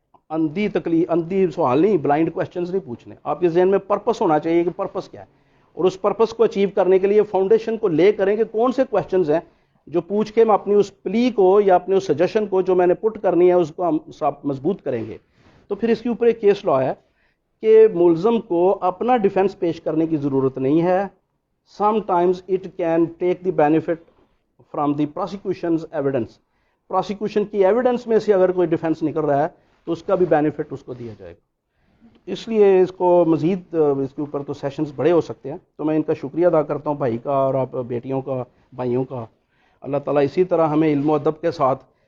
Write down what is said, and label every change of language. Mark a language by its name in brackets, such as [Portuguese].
[Urdu] اندھی سوال نہیں, بلائنڈ کوشچنز نہیں پوچھنے. آپ کے ذہن میں پرپس ہونا چاہیے کہ پرپس کیا ہے, اور اس پرپس کو اچیو کرنے کے لیے فاؤنڈیشن کو لے کریں کہ کون سے کوشچنز ہیں جو پوچھ کے ہم اپنی اس پلی کو یا اپنے اس سجیشن کو جو میں نے پٹ کرنی ہے اس کو ہم مضبوط کریں گے. تو پھر اس کے اوپر ایک کیس لا ہے کہ ملزم کو اپنا ڈیفنس پیش کرنے کی ضرورت نہیں ہے. [English] Sometimes it can take the benefit from the prosecution's evidence. [Urdu] Prosecution کی ایویڈنس میں سے اگر کوئی ڈیفنس نکل رہا ہے تو اس کا بھی بینیفٹ اس کو دیا جائے گا. اس لیے اس کو مزید اس کے اوپر تو سیشنز بڑے ہو سکتے ہیں. تو میں ان کا شکریہ ادا کرتا ہوں, بھائی کا اور آپ بیٹیوں کا, بھائیوں کا. اللہ تعالیٰ اسی طرح ہمیں علم و ادب کے ساتھ